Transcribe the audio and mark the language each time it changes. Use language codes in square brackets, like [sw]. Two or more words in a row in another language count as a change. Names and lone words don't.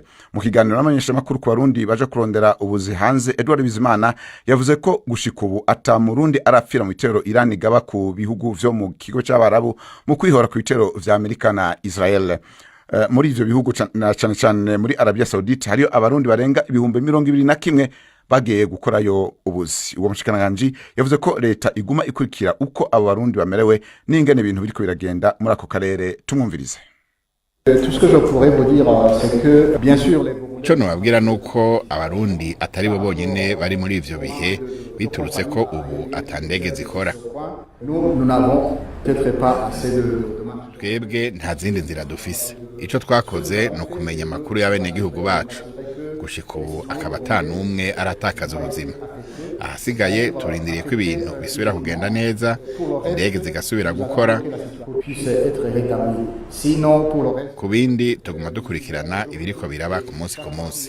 [rn] Mu kiganiro n'amenyesha makuru ku barundi baje kurondera ubuzi hanze, Edouard Bizimana yavuze ko gushika ubu ata murundi arapfira mu bitero Iran igaba ku bihugu vyo mu kigo c'abarabu mu kwihora ku bitero vya Amerika na Israel. Muri ivyo bihugu na cyane muri Arabia Saudite hariyo abarundi barenga 21,000 bagiye gukorayo ubuzi. Uwo mushikiranganji yavuze ko leta iguma ikurikira uko abo barundi bamerewe n'ingene ibintu biriko biragenda muri ako karere. Tumwumvirize. [fr] Tout ce que je pourrais vous dire c'est que bien sûr les [rn] Cyo nubabwira nuko abarundi atari bo bonyene bari muri ivyo bihe biturutse ko ubu atandege zikora. [fr] Nous n'avons peut-être pas assez de [rn] twebwe nta zindi nzira dufise. Ico twakoze no kumenya makuru y'abene gihugu bacu. Gushika ubu akaba atanumwe aratakaza ubuzima. Ahasigaye turindiriye ko ibintu bisubira kugenda neza, indege zigasubira gukora. Ku bindi tuguma dukurikirana ibiriko biraba ku munsi.